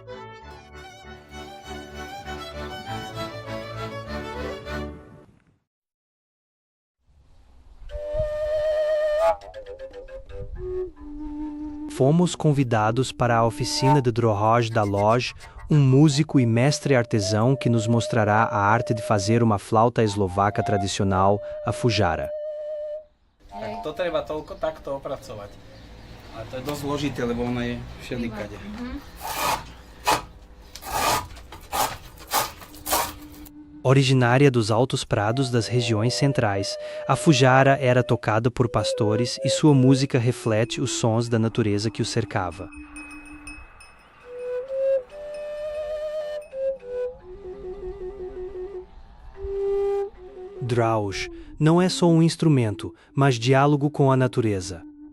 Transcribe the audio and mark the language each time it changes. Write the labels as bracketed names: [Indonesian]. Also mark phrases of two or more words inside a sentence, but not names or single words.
[Portuguese] Fomos convidados para a oficina de Drohoj da Lodge, um músico e mestre artesão que nos mostrará a arte de fazer uma flauta eslovaca tradicional, a fujara. [Slovak] Tak to treba toľko takto opracovať. A to je dosť zložité, lebo ona je všelikade. [Portuguese] Originária dos altos prados das regiões centrais, a fujara era tocada por pastores e sua música reflete os sons da natureza que o cercava. Drohoj não é só um instrumento, mas diálogo com a natureza.